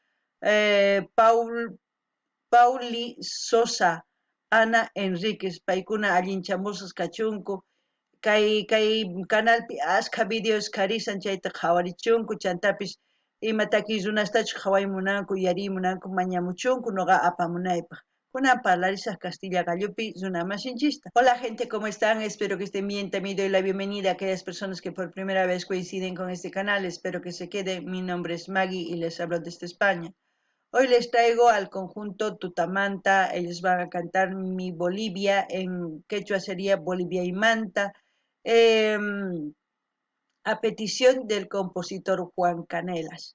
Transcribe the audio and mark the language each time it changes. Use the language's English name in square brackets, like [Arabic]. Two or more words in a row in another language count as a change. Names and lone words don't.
[Quechua] Pauli Sosa, Ana Enríquez paykuna allinchamusas kachunku kay canalpi ashka videos karisan chayta qhawarichunku chantapis ima takiy runastachus qhawaymunanku yarimunanku mañamuchunku noqa apamunaypaq. Kunan parlarisaq Castilla gallupi runa masinchista. [Spanish] Hola gente, ¿cómo están? Espero que estén bien. También doy la bienvenida a aquellas personas que por primera vez coinciden con este canal. Espero que se queden. Mi nombre es Maggie y les hablo desde España. Hoy les traigo al conjunto Tutamanta. Ellos van a cantar Mi Bolivia, en quechua sería Boliviaymanta, a petición del compositor Juan Canelas.